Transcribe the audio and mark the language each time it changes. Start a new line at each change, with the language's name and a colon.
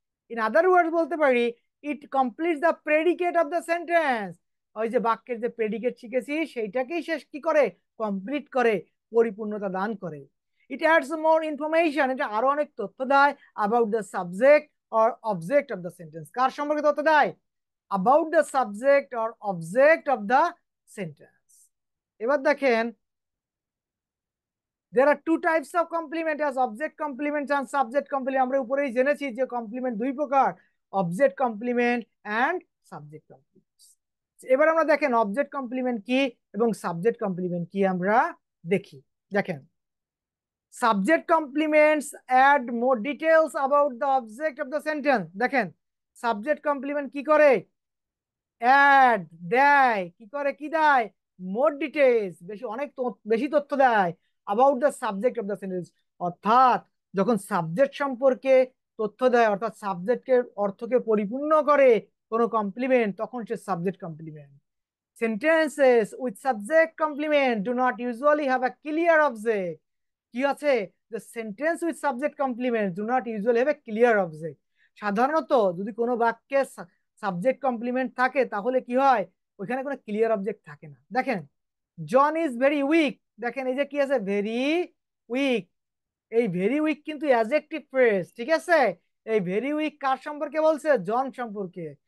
English: in other words
Bangla: বলতে পারি,
English: It completes the predicate of the sentence.
Bangla: ওই যে বাক্যের যে প্রেডিকেট শিখেছি সেইটাকেই শেষ কি করে, কমপ্লিট করে, পরিপূর্ণতা দান করে।
English: it adds more information,
Bangla: এটা আরো অনেক তথ্য দেয়,
English: About the subject or object of the sentence.
Bangla: কার সম্পর্কে তথ্য দেয়?
English: about the subject or object of the sentence।
Bangla: এবার দেখেন,
English: there are two types of complement as object complement and subject complement।
Bangla: আমরা উপরেই জেনেছি যে কমপ্লিমেন্ট দুই প্রকার, object complement and subject complement. এবার আমরা দেখেন অবজেক্ট কমপ্লিমেন্ট কি এবং সাবজেক্ট কমপ্লিমেন্ট কি আমরা দেখি।
English: দেখেন, subject complements add more details about the object of the sentence.
Bangla: দেখেন, সাবজেক্ট কমপ্লিমেন্ট কি করে, অ্যাড দেয়, কি করে, কি দেয়, মোর ডিটেলস, বেশি, অনেক বেশি তথ্য দেয়,
English: About the subject of the sentence.
Bangla: অর্থাৎ যখন সাবজেক্ট সম্পর্কে তথ্য দেয়, অর্থাৎ সাবজেক্টের অর্থকে পরিপূর্ণ করে কোনো কমপ্লিমেন্ট, তখন সে subject complement.
English: Sentences with subject complement do not usually have a clear object।
Bangla: কি আছে,
English: the sentence with subject complement do not usually have a clear object।
Bangla: সাধারণত যদি কোনো বাক্যে সাবজেক্ট কমপ্লিমেন্ট থাকে তাহলে কি হয়, ওইখানে কোনো ক্লিয়ার অবজেক্ট থাকে না। দেখেন,
English: John is very weak.
Bangla: দেখেন এই যে কি আছে, ভেরি উইক। এই ভেরি উইক কিন্তু অ্যাডজেক্টিভ ফ্রেজ, ঠিক আছে। এই ভেরি উইক কার সম্পর্কে বলছে? জন সম্পর্কে।